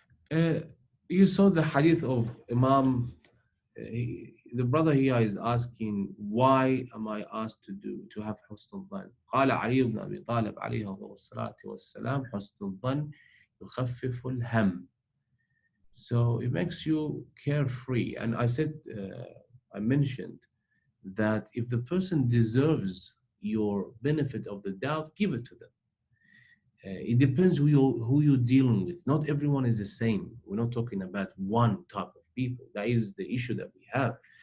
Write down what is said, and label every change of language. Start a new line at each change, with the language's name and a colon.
English: Uh, you saw the hadith of Imam. The brother here is asking, why am I asked to have حسن الظن?
Arabic: قال علي بن أبي طالب عليه الصلاة والسلام حسن الظن يخفف الهم.
English: So it makes you carefree. And I mentioned that if the person deserves your benefit of the doubt, give it to them. It depends who you're dealing with. Not everyone is the same. We're not talking about one type of people. That is the issue that we have.